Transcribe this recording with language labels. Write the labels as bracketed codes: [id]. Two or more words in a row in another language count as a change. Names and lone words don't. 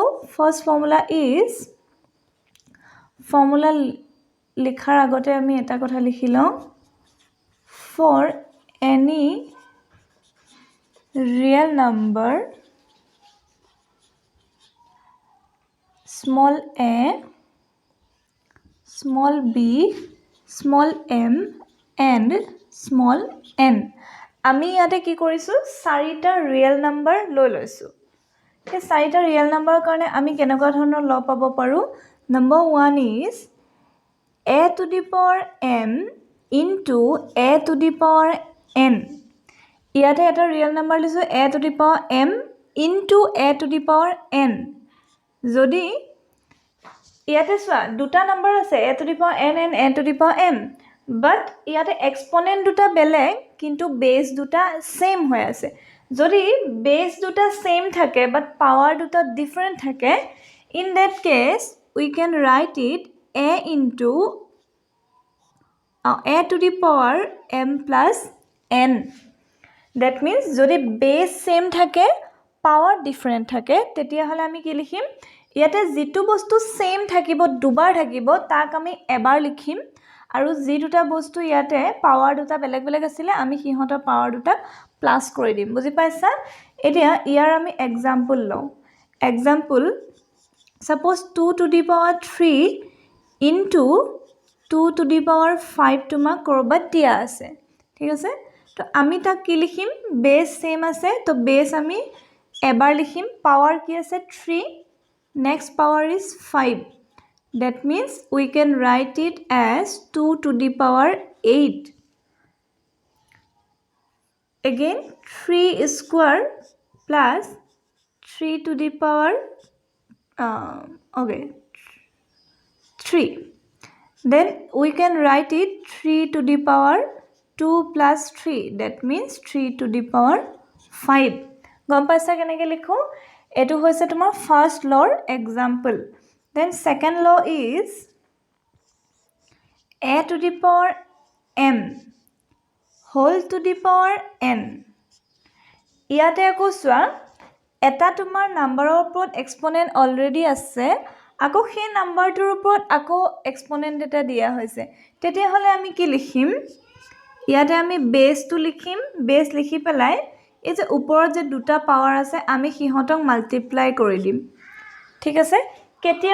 [en] first formula is formula [as] লিখাৰ আগতে আমি এটা কথা লিখি লওঁ [en] for any real number small a small b small m and small n. [as] আমি ইয়াতে কি কৰিছো চাৰিটা [en] real number [as] লৈ লৈছো. এই চাৰিটা ৰিয়েল নাম্বাৰৰ কাৰণে আমি কেনেকুৱা ধৰণৰ ল পাব পাৰো. [en] Number 1 is a to the power m into a to the power n. [as] ইয়াতে এটা [en] real number লৈছো a to the power m into a to the power n. [as] যদি ইয়াতে চোৱা দুটা নাম্বাৰ আছে [en] a to the power n and a to the power m, [as] but ইয়াতে এক্সপোনেন্ট দুটা বেলেগ কিন্তু বেস দুটা সেম হৈ আছে. যদি বেস দুটা সেম থাকে [en] but [as] পাৱাৰ দুটা ডিফারেন্ট থাকে, [en] in that case we can write it a into a to the power m plus n. That means [as] যদি [en] base same [as] থাকে [en] power different [as] থাকে তেতিয়া হলে আমি কি লিখিম ইয়াতে যেটো বস্তু same থাকিব দুবাৰ থাকিব তাক আমি এবাৰ লিখিম আৰু যি দুটা বস্তু ইয়াতে পাৱাৰ দুটা বেলেগ বেলেগ আছিল আমি হিহঁতৰ পাৱাৰ দুটা প্লাস কৰি দিম বুজি পাইছা এতিয়া ইয়াৰ আমি एग्जांपल লও एग्जांपल [en] suppose 2 to the power 3 into 2 to the power 5 [as] তোমাক কৰবাত দিয়া আছে ঠিক আছে তো আমি তাক কি লিখিম বেস সেম আছে তো বেস আমি এবাৰ লিখিম পাৱাৰ কি আছে [en] 3 next power is 5 that means we can write it as 2 to the power 8 again 3 square plus 3 to the power okay 3 then we can write it 3 to the power 2 plus 3 that means 3 to the power 5 [as] গম পাইছা কেনেকৈ লিখো এটো হৈছে তোমাৰ ফাৰ্স্ট লৰ एग्जांपल [en] then second law is a to the power m whole to the power n [as] ইয়াতে আকৌ চোৱা এটা তোমাৰ নাম্বাৰৰ ওপৰত এক্সপোনেন্ট অলৰেডি আছে আকৌ সেই নাম্বাৰটোৰ ওপৰত আকৌ এক্সপোনেন্ট এটা দিয়া হৈছে তেতিয়া হলে আমি কি লিখিম ইয়াতে আমি বেসটো লিখিম বেস লিখি পেলাই এই যে ওপৰত যে দুটা পাৱাৰ আছে আমি হিহঁতক মাল্টিপ্লাই কৰি দিম ঠিক আছে কেতিয়া